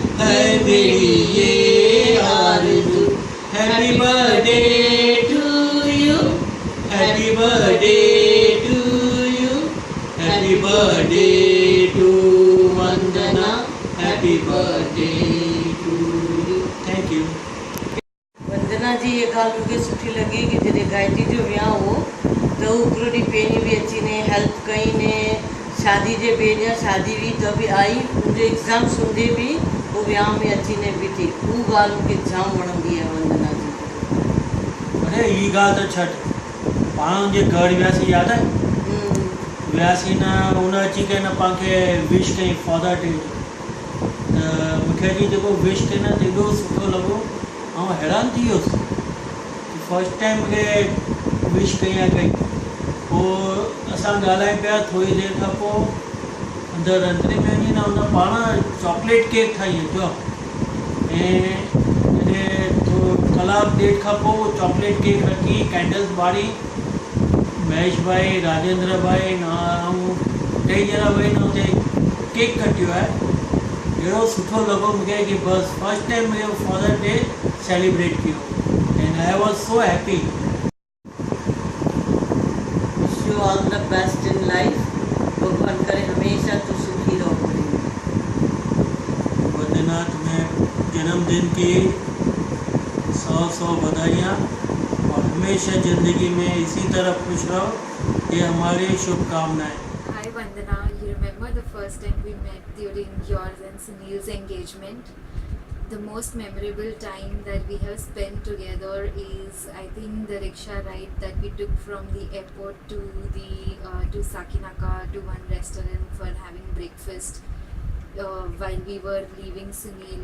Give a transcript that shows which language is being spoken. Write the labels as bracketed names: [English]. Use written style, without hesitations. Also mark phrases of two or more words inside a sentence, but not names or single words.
[Hindi] है मेरी ये आरज़ू। [English] Happy birthday to you, happy birthday to you, happy birthday to Vandana, happy birthday to you. Thank you. [Sindhi] वंदना जी ये ॻाल्हि मूंखे सुठी लॻी कि जॾहिं गायत्री जो वियांउ हो त हू हिकिड़ो ॾींहुं पहिरीं बि अची ने हेल्प कई ने, शादी जे ॿिए ॾींहुं शादी हुई त बि आई, मुंहिंजो एग्ज़ाम हूंदे बि हू वियांउ में अची ने बीठी। उहा ॻाल्हि मूंखे जाम वणंदी आहे वंदना जी। अरे ये ॻाल्हि त छॾ, पाण जे घर वियासीं यादि आहे? वियासीं न, हुन अची करे न पाण खे विश कई [English] Father's Day, [Sindhi] त मूंखे अची जेको विश कई न त एॾो सुठो लॻो, ऐं हैरान थी वियुसि। [English] first time [Sindhi] मूंखे विश कई आहे कई। पोइ असां ॻाल्हायूं पिया, थोरी देरि खां पोइ अंदरि अंदरि में वञी न हुन पाण [English] chocolate cake [Sindhi] ठाही अचो, ऐं जॾहिं कलाक ॾेढ खां पोइ [English] chocolate cake [Sindhi] रखी, कैंडल्स ॿारी, महेश भाई, राजेंद्र भाई ऐं टई ॼणा वेही न हुते केक कटियो आहे। अहिड़ो सुठो लॻो मूंखे कि बसि [English] first time [Sindhi] मुंहिंजो [English] Father's Day celebrate [Sindhi] कयो, [English] And I was so happy. Wish you all the best in life. [Hindi] भगवान करे हमेशा तू सुखी रहो। वंदना, तुम्हें जन्मदिन की 100 बधाइयाँ, और हमेशा ज़िंदगी में इसी तरह खुश रहो, ये हमारी शुभकामनाएं। [English] Hi Vandana, you remember the first time we met during yours and Sunil's engagement? The most memorable time that we have spent together is, I think, the rickshaw ride that we took from the airport to to Sakinaka, to one restaurant for having breakfast while we were leaving Sunil.